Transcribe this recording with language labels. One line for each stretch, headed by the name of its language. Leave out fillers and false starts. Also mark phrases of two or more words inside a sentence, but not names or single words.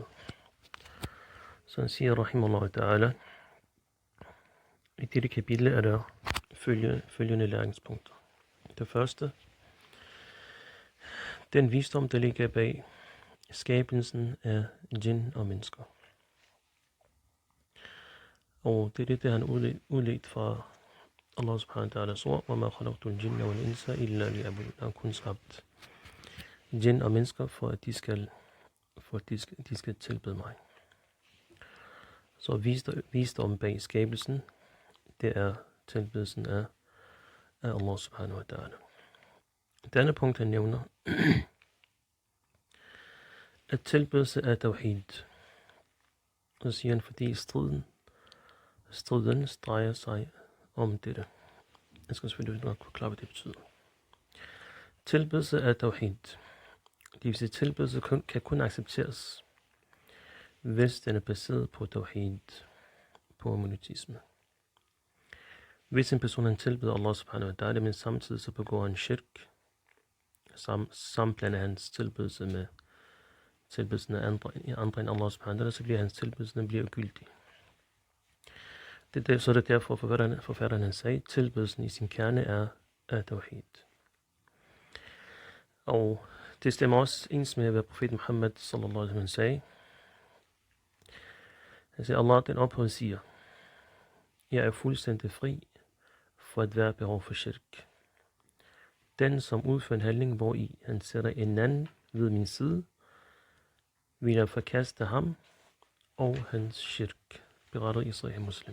Danish: Så han siger,
Arabic: رحمه الله تعالى,
Danish: i dette kapitel er der følgende læringspunkter. Det første, den visdom, der ligger bag skabelsen af jinn og mennesker. Og det er det, han udledt fra
Arabic: الله سبحانه وتعالى
Danish: ord,
Arabic: وَمَا خَلَقْتُ الْجِنَّ وَالْإِنسَ إِلَّا لِيَعْبُدُونِ.
Danish: Han kun skabt jinn og mennesker, for at de skal tilbede mig. Så visdom bag skabelsen, det er tilbedelsen af
Arabic: الله سبحانه وتعالى.
Danish: Det andet punkt, han nævner, at tilbedelse af tawhid. Så siger han, fordi striden drejer sig om dette. Jeg skal selvfølgelig nok forklare, hvad det betyder. Tilbedelse af tawhid. Det vil sige, tilbedelse kan kun accepteres, hvis den er baseret på tawhid, på monoteisme. Hvis en person tilbeder
Arabic: الله سبحانه وتعالى,
Danish: men samtidig så begår han shirk, sammenblander hans tilbedelse med tilbedelsen af andre end
Arabic: الله سبحانه وتعالى,
Danish: så bliver hans tilbedelse ugyldig. Så er det derfor, forfatteren han sagde, tilbedelsen i sin kerne er tawhid. Og det stemmer også ens med, hvad profeten Muhammad
Arabic: صلى الله عليه وسلم
Danish: sagde. Han siger, Allah den ophøjede siger, jeg er fuldstændig fri for at være behov for shirk. Den, som udfører en handling, hvor i han sætter en anden ved min side, vil jeg forkaste ham og hans shirk, berettet i Sahih Muslim.